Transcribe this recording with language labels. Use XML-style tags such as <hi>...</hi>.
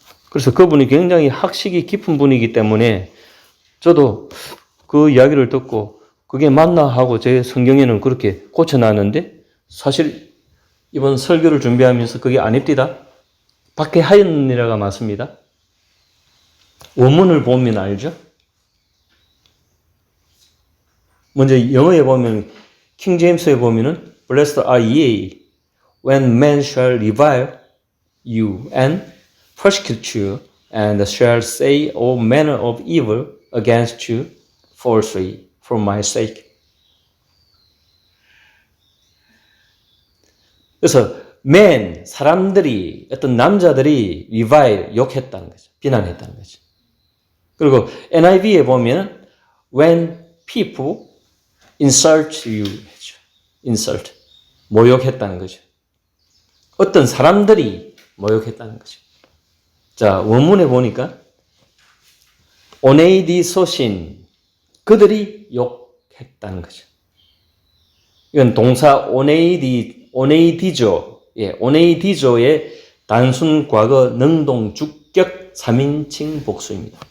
<ko>그래서 그분이 굉장히 학식이 깊은 분이기 때문에 저도 그 이야기를 듣고 그게 맞나 하고 제 성경에는 그렇게 고쳐놨는데 사실 이번 설교를 준비하면서 그게 아닙니다. 박해하였느니라가 맞습니다. 원문을 보면 알죠? 먼저 영어에 보면 킹 제임스에 보면은</ko> <en>blessed are ye when men shall revile you and persecute you and shall say all manner of evil against you falsely for my sake.</en> <ko>그래서 men, 사람들이, 어떤 남자들이 revile, 욕했다는 거죠. 비난했다는 거죠. 그리고 NIV에 보면</ko> <en>when people insult you</en> <ko>했죠. insult, 모욕했다는 거죠. 어떤 사람들이 모욕했다는 거죠. 자, 원문에 보니까 오네이디소신, 그들이 욕했다는 거죠. 이건 동사 오네이디조, 오네이디조의 단순 과거 능동 주격 3인칭 복수입니다.</ko>